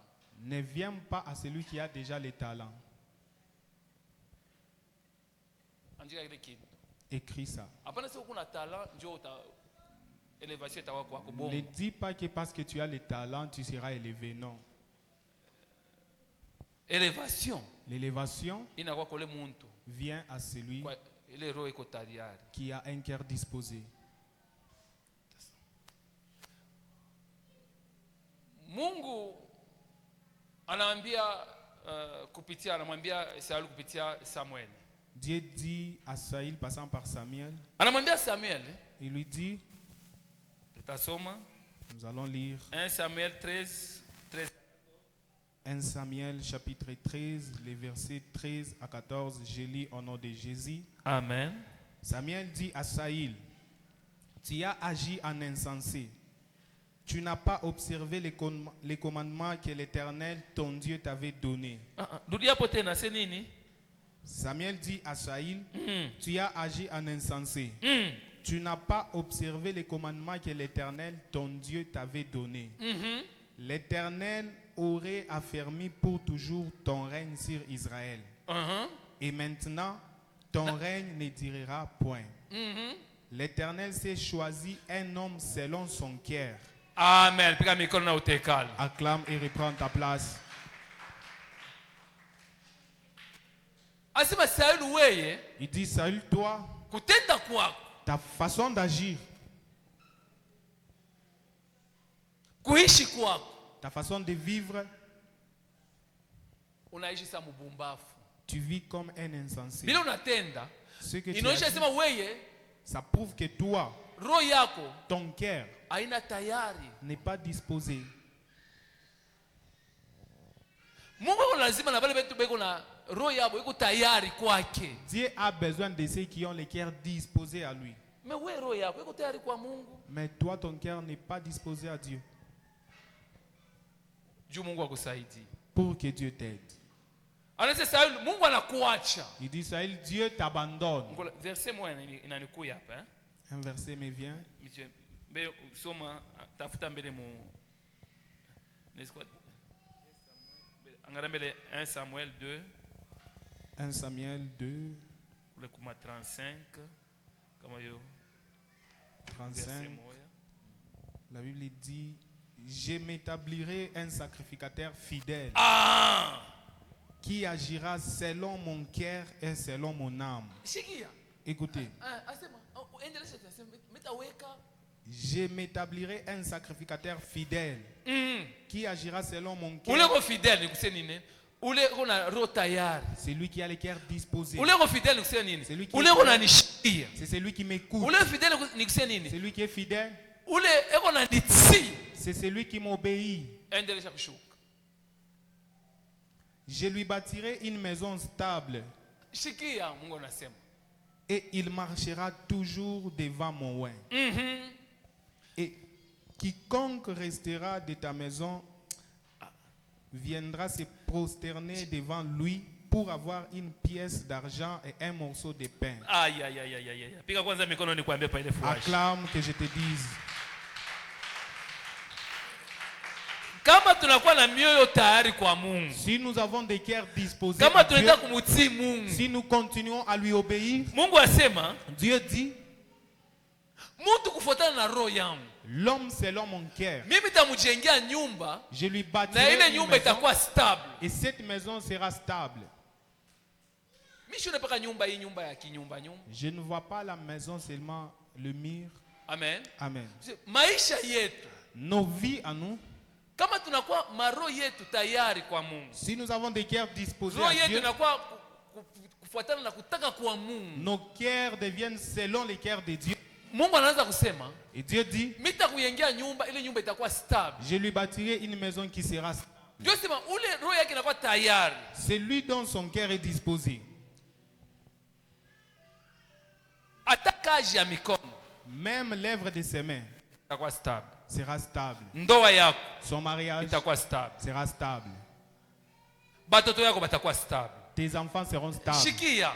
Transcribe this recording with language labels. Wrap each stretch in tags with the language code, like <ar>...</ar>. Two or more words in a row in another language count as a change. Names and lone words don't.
<fr>ne vient pas à celui qui a déjà les talents.</fr> <sw>Andika kile kitu.</sw> <fr>Écris ça.</fr> <sw>Hapana sio kuna talent ndio elevation itakuwa kwako</sw> <fr>Ne bongo. dis pas que parce que tu as les talents, tu seras élevé. Non. Elevation L'élévation</fr> <sw>inakuwa kwa ule mtu</sw> <fr>vient à celui</fr> <sw>kwa ile roho iko tayari.</sw> <fr>qui a un cœur disposé.</fr> <sw>Mungu anaambia anamwambia Sauli kupitia Samuel.</sw> <fr>Dieu dit à Saïl, passant par Samuel,</fr> <sw>Anamwambia Samuel,</sw> <fr>il lui dit,</fr> <sw>tutasoma</sw> <fr>nous allons lire 1 Samuel 13. 1 Samuel chapitre 13, les versets 13 à 14. Je lis au nom de Jésus. Amen. Samuel dit à Saül, tu as agi en insensé. Tu n'as pas observé les commandements que l'Éternel, ton Dieu, t'avait donnés.</fr> <sw>Rudia hapo tena, c'est nini?</sw> <fr>Samuel dit à Saül, tu as agi en insensé. Tu n'as pas observé les commandements que l'Éternel, ton Dieu, t'avait donnés. L'Éternel aurait affermi pour toujours ton règne sur Israël. Et maintenant, ton règne ne durera point. L'Éternel s'est choisi un homme selon son cœur.</fr> <sw>Amen. Piga mikono na utekalo.</sw> <fr>Acclame et reprends ta place.</fr> <sw>Asema Sauli weye,</sw> <fr>Il dit, Saül, toi,</fr> <sw>kutenda kwako,</sw> <fr>ta façon d'agir,</fr> <sw>kuishi kwako,</sw> <fr>ta façon de vivre,</fr> <sw>unaishi sa mubumbafu.</sw> <fr>tu vis comme un insensé.</fr> <sw>Bila unatenda,</sw> <fr>Ce que tu</fr> <sw>inaonyesha</sw> <fr>as dit,</fr> <sw>sema weye,</sw> <fr>ça prouve que toi,</fr> <sw>roho yako</sw> <fr>ton cœur</fr> <sw>haina tayari.</sw> <fr>n'est pas disposé.</fr> <sw>Mungu lazima na wale wetu beko na roho yabo iko tayari kwake.</sw> <fr>Dieu a besoin de ceux qui ont le cœur disposé à lui.</fr> <sw>Mais wewe roho yako iko tayari kwa Mungu?</sw> <fr>Mais toi, ton cœur n'est pas disposé à Dieu.</fr> <sw>Juu Mungu akusaidie.</sw> <fr>Pour que Dieu t'aide.</fr> <sw>Anasema Sauli, Mungu anakuacha.</sw> <fr>Il dit, Saül, Dieu t'abandonne.</fr> <sw>Verset moja inanikuya hapa, eh?</sw> <fr>Un verset me vient.</fr> <sw>Mbele soma tafuta mbele mu angalia mbele 1 Samuel 2 1 Samuel 2, kule kuma 35 kama hiyo 35.</sw> <fr>La Bible dit, je m'établirai un sacrificateur fidèle qui agira selon mon cœur et selon mon âme.</fr> <sw>Shikia.</sw> <fr>Écoutez.</fr> <sw>Asema endelea sasa metaweka.</sw> <fr>Je m'établirai un sacrificateur fidèle qui agira selon mon cœur.</fr> <sw>Ule ko fidèle ni kusema nini? Ule ko na roho tayari.</sw> <fr>C'est lui qui a le cœur disposé.</fr> <sw>Ule ko fidèle ni kusema nini?</sw> <fr>Celui qui</fr> <sw>Ule ko na nishikia.</sw> <fr>C'est celui qui m'écoute.</fr> <sw>Ule fidèle ni kusema nini?</sw> <fr>Celui qui est fidèle.</fr> <sw>Ule eko na nitsi.</sw> <fr>C'est celui qui m'obéit.</fr> <sw>Endelea kushuka.</sw> <fr>Je lui bâtirai une maison stable.</fr> <sw>Shikia Mungu anasema.</sw> <fr>Et il marchera toujours devant mon oin. Et quiconque restera de ta maison viendra se prosterner devant lui pour avoir une pièce d'argent et un morceau de pain. Aïe, aïe, aïe, aïe, aïe.</fr> <sw>Piga kwanza mikono ni kuambia pa ile furaha.</sw> <fr>Acclame que je te dise.</fr> <sw>Kama tunakuwa na mioyo tayari kwa Mungu.</sw> <fr>Si nous avons des cœurs disposés</fr> <sw>Kama</sw> <fr>à Dieu,</fr> <sw>tunaenda kumutii Mungu.</sw> <fr>si nous continuons à lui obéir,</fr> <sw>Mungu asema,</sw> <fr>Dieu dit,</fr> <sw>mtu kufuatana na roho yangu.</sw> <fr>l'homme selon mon cœur,</fr> <sw>Mimi nitamjengea nyumba</sw> <fr>je lui</fr> <sw>na</sw> <fr>bâtirai</fr> <sw>ile</sw> <fr>une</fr> <sw>nyumba</sw> <fr>maison</fr> <sw>itakuwa stable.</sw> <fr>et cette maison sera stable.</fr> <sw>Mimi sione paka nyumba hii nyumba ya kinyumba nyumba.</sw> <fr>Je ne vois pas la maison seulement le mur. Amen. Amen.</fr> <sw>Maisha yetu</sw> <fr>Nos vies à nous,</fr> <sw>kama tunakuwa maroho yetu tayari kwa Mungu.</sw> <fr>si nous avons des cœurs disposés</fr> <sw>Roho</sw> <fr>à</fr> <sw>yetu</sw> <fr>Dieu,</fr> <sw>inakuwa kufuatana na kutaka kwa Mungu.</sw> <fr>nos cœurs deviennent selon les cœurs de Dieu.</fr> <sw>Mungu anaanza kusema,</sw> <fr>Et Dieu dit,</fr> <sw>nitakujengea nyumba, ile nyumba itakuwa stable.</sw> <fr>je lui bâtirai une maison qui sera stable.</fr> <sw>Ndio sema ule roho yake inakuwa tayari.</sw> <fr>C'est lui dont son cœur est disposé.</fr> <sw>Hata kazi ya mikono</sw> <fr>Même l'œuvre de ses mains</fr> <sw>itakuwa stable.</sw> <fr>sera stable.</fr> <sw>Ndoa yako</sw> <fr>Son mariage</fr> <sw>itakuwa stable.</sw> <fr>sera stable.</fr> <sw>Batoto yako batakuwa stable.</sw> <fr>Tes enfants seront stables.</fr> <sw>Shikia,</sw>